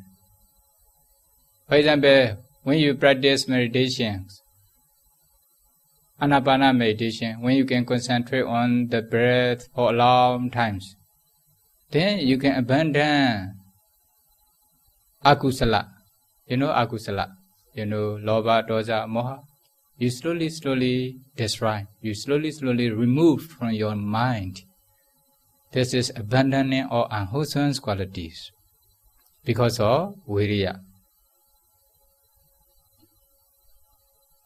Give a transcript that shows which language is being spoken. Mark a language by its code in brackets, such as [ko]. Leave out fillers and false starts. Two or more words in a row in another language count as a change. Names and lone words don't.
[en] For example, when you practice meditation, Anapana meditation, when you can concentrate on the breath for long times, then you can abandon akusala. You know akusala? You know [pi] lobha, dosa, moha? [en] You slowly destroy. You slowly remove from your mind. This is abandoning all unwholesome qualities because of virya.